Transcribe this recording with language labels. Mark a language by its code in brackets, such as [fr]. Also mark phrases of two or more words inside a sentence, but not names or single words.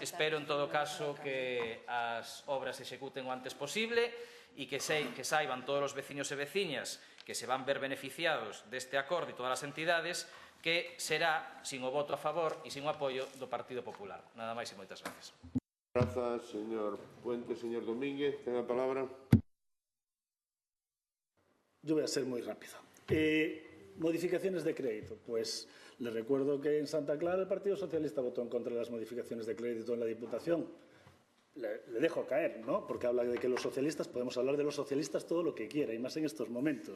[gl] Espero, en todo caso, que as obras se executen o antes posible e que saiban todos os veciños e veciñas que se van ver beneficiados deste acordo e todas as entidades, que será sin o voto a favor e sin o apoio do Partido Popular. Nada máis e moitas gracias. Grazas, señor Puente. Señor Domínguez, ten a palabra. [es] Yo voy a ser muy rápido. Modificaciones de crédito. Pues les recuerdo que en Santa Clara el Partido Socialista votó en contra de las modificaciones de crédito en la Diputación. Le dejo caer, ¿no? Porque habla de que los socialistas, podemos hablar de los socialistas todo lo que quiera, y más en estos momentos.